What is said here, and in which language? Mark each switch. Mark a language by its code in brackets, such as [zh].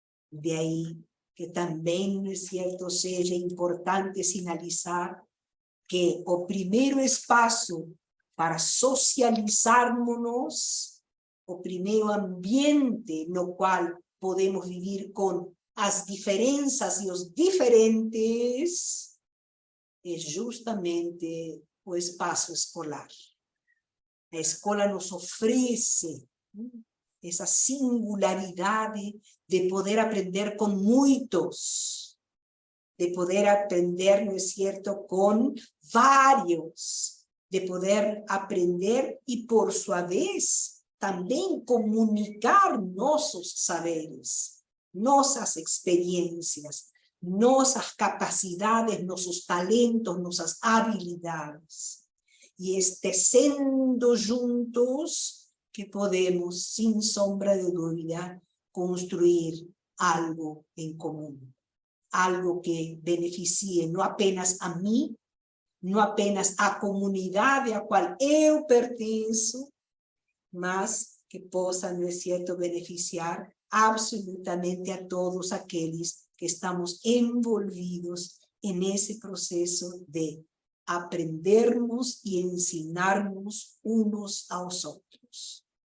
[pt] De aí que também, não é certo, seja importante sinalizar que o primeiro espaço para socializarmos, o primeiro ambiente no qual podemos viver com as diferenças e os diferentes, é justamente o espaço escolar. A escola nos oferece essa singularidade de poder aprender com muitos, [es] de poder aprender, ¿no es cierto?, con varios, de poder aprender y por su vez también comunicar nuestros saberes, nuestras experiencias, nuestras capacidades, nuestros talentos, nuestras habilidades. Y [pt] tecendo [es] juntos que podemos, sin sombra de duda, construir algo en común. Algo que beneficie [pt] no apenas a mí, no apenas a comunidade a qual eu pertenço, mas que possa, não é certo, beneficiar absolutamente a todos aqueles que estamos envolvidos nesse processo de aprendermos e ensinarmos uns aos outros.